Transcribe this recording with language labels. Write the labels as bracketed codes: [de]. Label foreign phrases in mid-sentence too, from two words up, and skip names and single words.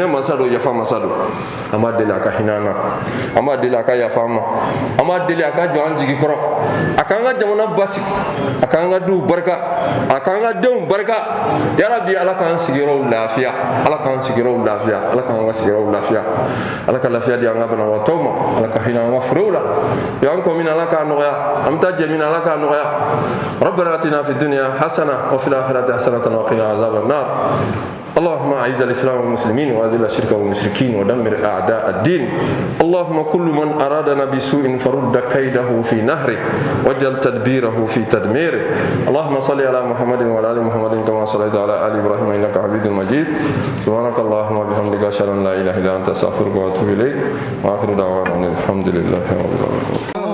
[bm] masa do yafa masa do an b'a deli a ka hinɛ an na an b'a deli a ka yafa an ma an b'a deli a ka jɔ an jigi kɔrɔ a k'an ka jamana basigi a k'an ka duw barika a k'an ka denw barika yarabi ala k'an sigiyɔrɔw lafiya ala k'an sigiyɔrɔw lafiya ala k'an ka sigiyɔrɔw lafiya ala ka lafiya di an ka banabagatɔw ma ala ka hinɛ an ka forow la y'an kɔ min ala k'a nɔgɔya an bɛ taa jɛ min ala k'a nɔgɔya ربنا [ar] آتنا في الدنيا حسنة وفي الآخرة حسنة وقنا عذاب النار اللهم أعز الإسلام والمسلمين وأذل الشرك والمشركين ودمر أعداء الدين اللهم كل من أرادنا بسوء فرد كيده في نهره واجعل تدبيره في تدميره اللهم صل على محمد وعلى آل محمد كما صليت على آل إبراهيم إنك حميد مجيد سبحانك اللهم وبحمدك أشهد أن لا إله إلا أنت أستغفرك وأتوب إليك وآخر دعوانا الحمد لله رب العالمين